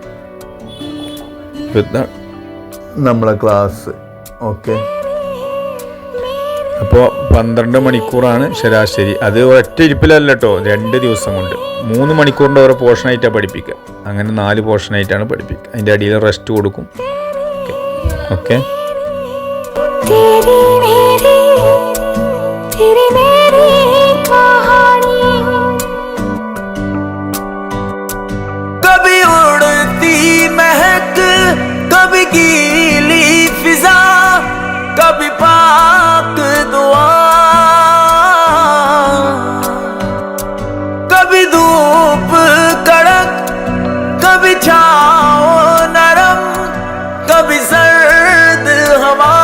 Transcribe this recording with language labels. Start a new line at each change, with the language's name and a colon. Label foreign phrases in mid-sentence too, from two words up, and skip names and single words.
Malayalam: നമ്മളെ ക്ലാസ് ഓക്കെ. അപ്പോൾ 12 മണിക്കൂറാണ് ശരാശരി. അത് ഒറ്റ ഇരിപ്പിലല്ല കേട്ടോ, 2 ദിവസം കൊണ്ട് 3 മണിക്കൂറിൻ്റെ ഓരോ പോർഷനായിട്ടാണ് പഠിപ്പിക്കുക. അങ്ങനെ 4 പോർഷനായിട്ടാണ് പഠിപ്പിക്കുക. അതിൻ്റെ അടിയിൽ റെസ്റ്റ് കൊടുക്കും. ഓക്കെ.
Hindi: तेरी मेरी कहानी। कभी उड़ती महक, कभी गीली फिजा, कभी पाक दुआ, कभी धूप कड़क, कभी छाँव नरम, कभी सर्द हवा।